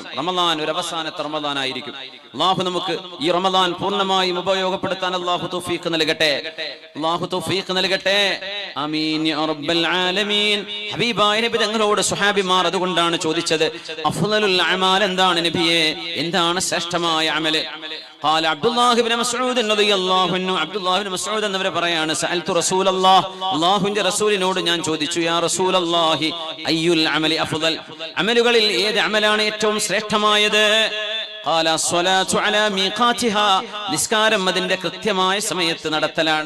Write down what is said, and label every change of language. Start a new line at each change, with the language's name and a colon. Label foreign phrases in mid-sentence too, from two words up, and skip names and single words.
Malayalam: റമദാൻ ഒരു അവസാനത്തെ റമദാൻ ആയിരിക്കും. അല്ലാഹു നമുക്ക് ഈ റമദാൻ പൂർണ്ണമായും ഉപയോഗപ്പെടുത്താൻ അല്ലാഹു തൗഫീഖ് നൽകട്ടെ, അല്ലാഹു തൗഫീഖ് നൽകട്ടെ.
Arabic: آمين يا رب العالمين.
Malayalam: ഹബീബായ നബി തങ്ങളോട് സ്വഹാബിമാർ അതുകൊണ്ടാണ് ചോദിച്ചത്,
Arabic: أفضل الأعمال
Malayalam: എന്താണ് നബിയേ, എന്താണ് ശ്രേഷ്ഠമായ അമല്?
Arabic: قال عبد الله بن مسعود رضي الله عنه,
Malayalam: അബ്ദുല്ലാഹ് ഇബ്നു മസ്ഊദ് എന്നവർ പറയാണ്,
Arabic: سألت رسول الله,
Malayalam: അല്ലാഹുവിന്റെ റസൂലിനോട് ഞാൻ ചോദിച്ചു,
Arabic: يا رسول الله أي العمل أفضل,
Malayalam: അമലുകളിൽ ഏത് അമലാണ് ഏറ്റവും ശ്രേഷ്ഠമായത്?
Arabic: قال الصلاة على ميقاتها,
Malayalam: നിസ്കാരം അതിന്റെ കൃത്യമായ സമയത്ത് നടത്തലാണ്.